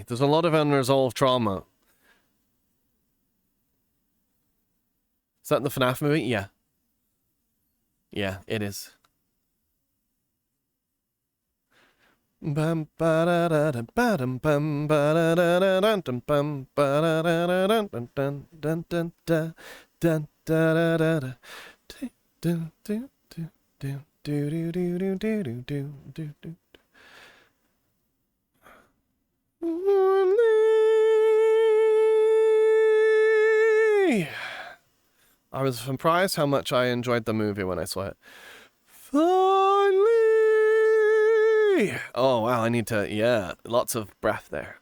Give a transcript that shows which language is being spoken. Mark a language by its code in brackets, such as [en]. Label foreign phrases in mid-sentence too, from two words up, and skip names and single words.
[en] There's a lot of unresolved trauma. Is that the FNAF movie? Yeah. Yeah, it is. Bum ba da da da ba dum bum ba da da da dun dum bum ba da da da dun dun dun dun dun dun dun da da da da do do do do do do do do do do do do. I was surprised how much I enjoyed the movie when I saw it. Finally! Oh, wow, I need to, yeah, lots of breath there.